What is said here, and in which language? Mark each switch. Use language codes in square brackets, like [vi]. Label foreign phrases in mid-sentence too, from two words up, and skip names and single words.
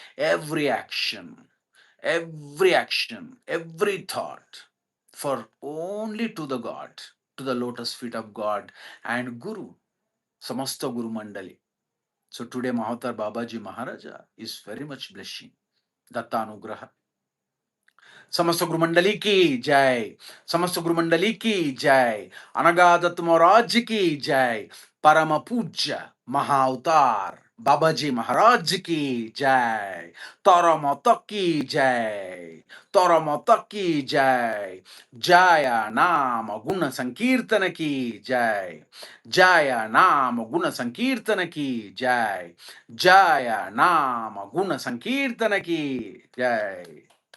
[en] Every action, every thought, for only to the God, to the lotus feet of God and Guru, Samasta Guru Mandali. So today Mahavatar Babaji Maharaja is very much blessing. Dattanugraha. [hi] समस्त गुरुमंडली की जय, समस्त गुरुमंडली की जय, अनगादत्त महाराज की जय, परम पूज्य महाअवतार बाबाजी महाराज की जय, तरमत की जय, तरमत की जय, जय नाम गुण संकीर्तन की जय, जय नाम गुण संकीर्तन की जय, जय नाम गुण संकीर्तन की जय.